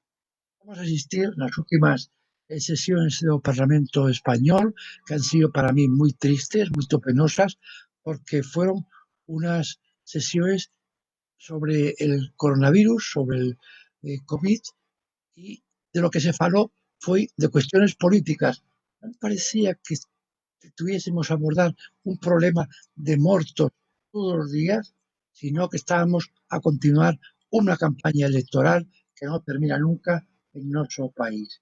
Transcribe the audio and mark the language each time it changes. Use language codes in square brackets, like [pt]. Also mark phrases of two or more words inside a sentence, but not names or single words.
[es] Vamos a asistir [gl] nas últimas sesiones do [es] Parlamento Español, que han sido para mí muy tristes, muy penosas, porque fueron unas sesiones sobre el coronavirus, sobre el COVID, y de lo que [gl] se faló foi [es] de cuestiones políticas. [gl] Non parecía que tuviésemos a abordar un problema de mortos todos os días, sino que estábamos a continuar unha campaña electoral que non termina nunca en noso país.